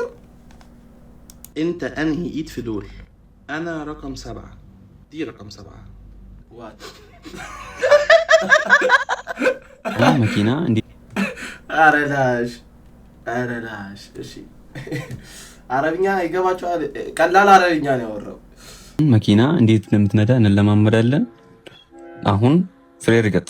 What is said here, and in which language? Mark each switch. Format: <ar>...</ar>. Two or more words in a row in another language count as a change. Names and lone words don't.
<ar>انت انهي ايد في دول انا رقم 7 دي رقم 7 وات</ar> <am>መኪና እንዴ አረዳሽ እሺ አረብኛ ይገባችኋል ቀላል አረብኛ ነው ያወራው መኪና እንዴት እንደምትነዳ እንለማመዳለን አሁን ፍሬ ርገጥ</am>